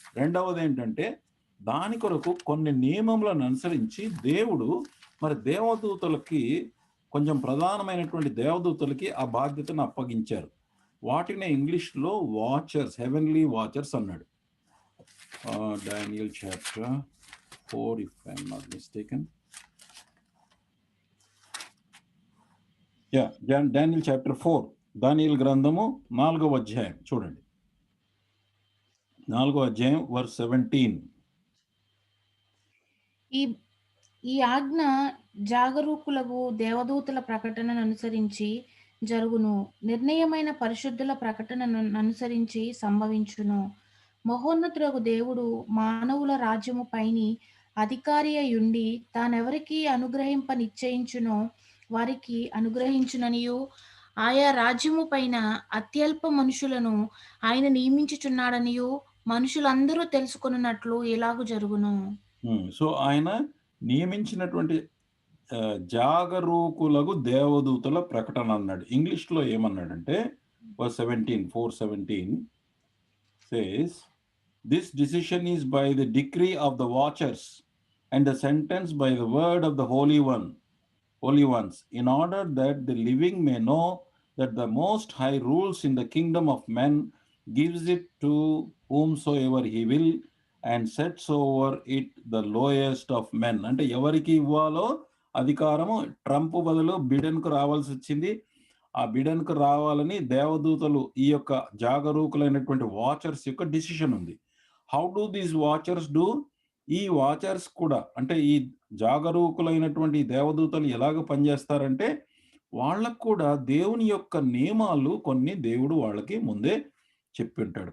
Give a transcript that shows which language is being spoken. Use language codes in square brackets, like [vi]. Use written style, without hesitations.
[te] రెండవది ఏంటంటే దాని కొరకు కొన్ని నియమములను అనుసరించి దేవుడు మరి దేవదూతలకి కొంచెం ప్రధానమైనటువంటి దేవదూతలకి ఆ బాధ్యతను అప్పగించారు. వాటిని ఇంగ్లీష్లో వాచర్స్, హెవెన్లీ వాచర్స్ అన్నాడు. [en] Daniel chapter 4 if I'm not mistaken. [te] Daniel chapter 4, దానియేలు గ్రంథము 4వ అధ్యాయం చూడండి. 4వ అధ్యాయం వర్స్ 17. ఈ ఆజ్ఞ జాగరూకులకు దేవదూతల ప్రకటనను అనుసరించి జరుగును, నిర్ణయమైన పరిశుద్ధుల ప్రకటనను అనుసరించి సంభవించును. మహోన్నతులకు దేవుడు మానవుల రాజ్యము పైని అధికారి అయ్యుండి తానెవరికి అనుగ్రహింప నిశ్చయించునో వారికి అనుగ్రహించుననియు ఆయా రాజ్యము పైన అత్యల్ప మనుషులను ఆయన నియమించుచున్నాడనియు మనుషులందరూ తెలుసుకొనున్నట్లు ఎలాగు జరుగును. సో ఆయన నియమించినటువంటి జాగరూకులకు దేవదూతల ప్రకటన అన్నాడు. ఇంగ్లీష్‌లో ఏమన్నాడంటే [en] Verse 17, 4:17 says, "This decision is by the decree of the watchers and the sentence by the word of the holy ones, in order that the living may know that the Most High rules in the kingdom of men, gives it to whomsoever he will, and sets over it the lowest of men." [te] అంటే ఎవరికి ఇవ్వాలో అధికారము Trump బదులు బిడెన్‌కు రావాల్సి వచ్చింది. ఆ బిడెన్‌కు రావాలని దేవదూతలు ఈ యొక్క జాగరూకులైనటువంటి వాచర్స్ యొక్క డిసిషన్ ఉంది. [en] How do these watchers do? [te] ఈ వాచర్స్ కూడా అంటే ఈ జాగరూకులైనటువంటి దేవదూతలు ఎలాగ పనిచేస్తారంటే వాళ్ళకు కూడా దేవుని యొక్క నియమాలు కొన్ని దేవుడు వాళ్ళకి ముందే చెప్పింటాడు.